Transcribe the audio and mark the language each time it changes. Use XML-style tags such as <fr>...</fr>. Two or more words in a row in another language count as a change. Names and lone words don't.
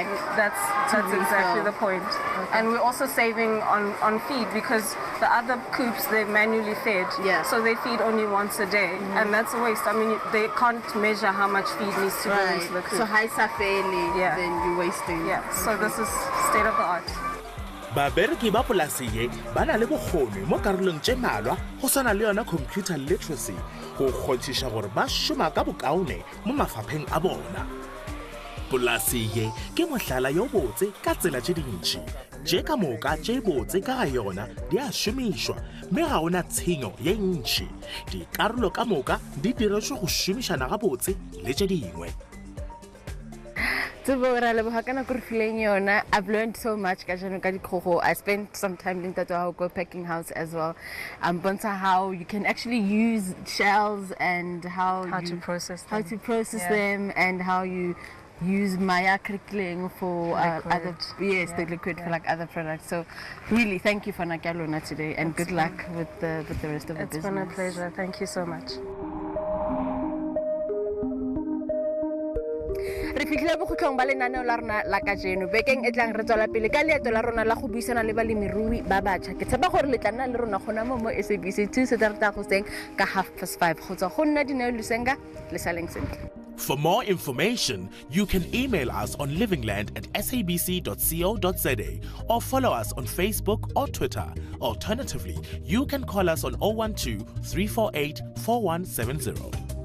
<en>That's exactly the point. And we're also saving on feed because the other coops, they're manually fed. Yeah. So they feed only once a day. And that's a waste. I mean, they can't measure how much feed needs to go into the coop. So high safely, then you're wasting. Yeah. So this is state of the art.</en> <nso>babereki ba polasi ye ba na le bokgoni mo karolong tše malwa go swana le yona</nso> <en>computer literacy</en> <nso>go kgontšiša gore ba šoma ka bokaone mo mafapheng a bona. Polasi ye ke mohlala yo botse ka tsela tše dintši tše ka moka tše botse ka ga yona di a šomišwa mme ga ona tshenyo ye ntši. Dikarolo ka moka di diretšwe go šomišana ga botse le tše dingwe.</nso> <en>I've learned so much. I spent some time in Tatoaoko packing house as well. How you can actually use shells and how to process them and how you use Maya crickling for other the liquid for like other products. So really, thank you for Nakalona today and good luck with the rest of the business. It's been a pleasure. Thank you so much.</en> <tn>Re fitlhile bokhutlhong ba lenaneo la rona la kajeno bekeng e tlang re tswela pele ka leeto la rona la go buisana le balemirui ba batšha ke tshepa gore le tla nna le rona gona mo SABC 2 Saturday goseng ka 5:30 go tswa go nna Dineo Lusenga le saleng sentle.</tn> <en>For more information, you can email us on livingland@sabc.co.za or follow us on Facebook or Twitter. Alternatively, you can call us on 012 348 4170.</en>